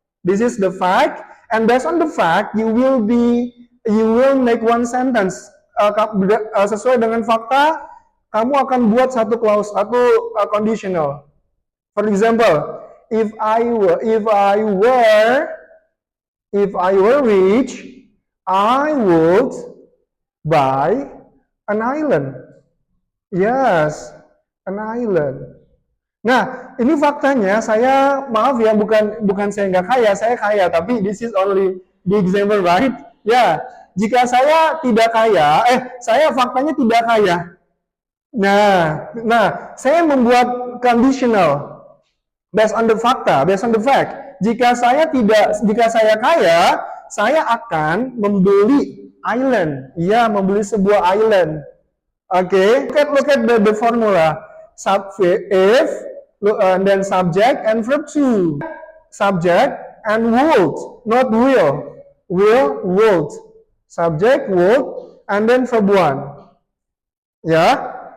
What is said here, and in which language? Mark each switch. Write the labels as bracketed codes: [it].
[en] This is the fact, and based on the fact, you will make one sentence. [id] Sesuai dengan fakta, kamu akan buat satu clause, satu conditional. [en] For example, if I were rich, I would buy an island. Yes, an island. [id] Nah, ini faktanya, saya maaf ya, bukan saya nggak kaya, saya kaya, tapi [en] this is only the example, right? [id] Ya, jika saya tidak kaya, saya faktanya tidak kaya. Nah, saya membuat conditional [en] based on the fakta, based on the fact. [id] Jika saya kaya, saya akan membeli island. Ya, membeli sebuah island. [en] Okay, look at the formula. If, and then subject and verb to. Subject and would, not will. Will, would. Subject, would, and then verb 1. Yeah.